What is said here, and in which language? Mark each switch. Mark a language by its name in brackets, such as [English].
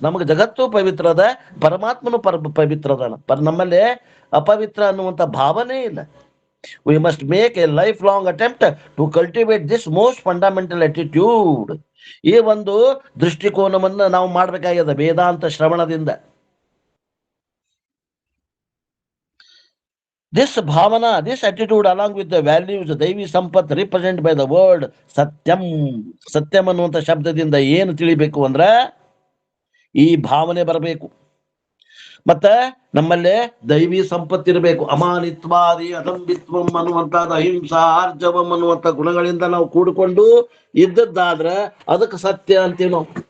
[Kannada] ನಮಗೆ ಜಗತ್ತು ಪವಿತ್ರ ಅದ, ಪರಮಾತ್ಮನು ಪವಿತ್ರ ಅದಾನ. ನಮ್ಮಲ್ಲಿ ಅಪವಿತ್ರ ಅನ್ನುವಂಥ ಭಾವನೆ ಇಲ್ಲ. [English] We must make a lifelong attempt to cultivate this most fundamental attitude. [Kannada] ಈ ಒಂದು ದೃಷ್ಟಿಕೋನವನ್ನ ನಾವು ಮಾಡ್ಬೇಕಾಗ್ಯದ ವೇದಾಂತ ಶ್ರವಣದಿಂದ. [English] This bhavana, this attitude along with the values, [Kannada] ದೈವಿ Sampath [English] represented by the word satyam. [Kannada] ಸತ್ಯಂ ಅನ್ನುವಂಥ ಶಬ್ದದಿಂದ ಏನು ತಿಳಿಬೇಕು ಅಂದ್ರ ಈ ಭಾವನೆ ಬರಬೇಕು. ಮತ್ತ ನಮ್ಮಲ್ಲೇ ದೈವಿ ಸಂಪತ್ತಿರಬೇಕು. [Sanskrit] ಅಮಾನಿತ್ವಾದಿ ಅದಂಬಿತ್ವಂ [Kannada] ಅನ್ನುವಂಥದ್ದು, [Sanskrit] ಅಹಿಂಸಾ ಆರ್ಜವಂ [Kannada] ಅನ್ನುವಂಥ ಗುಣಗಳಿಂದ ನಾವು ಕೂಡಿಕೊಂಡು ಇದ್ದದ್ದಾದ್ರ ಅದಕ್ಕೆ ಸತ್ಯ ಅಂತೀವಿ ನಾವು.